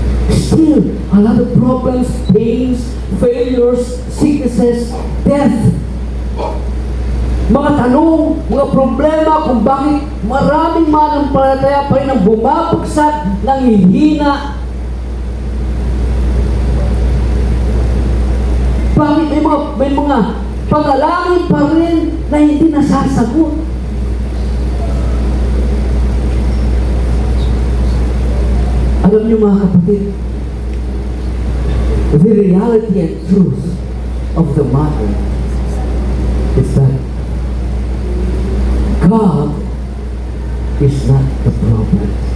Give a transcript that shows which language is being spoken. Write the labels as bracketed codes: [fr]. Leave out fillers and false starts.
[en] Still, a lot of problems, pains, failures, sicknesses, death. [tl] Mga tanong, mga problema kung bakit maraming mananampalataya pa rin ang bumabagsak ng hihina. Bakit may mga panalangin pa rin na hindi nasasagot? Alam niyo mga kapatid, [en] the reality and truth of the matter is that God is not the problem.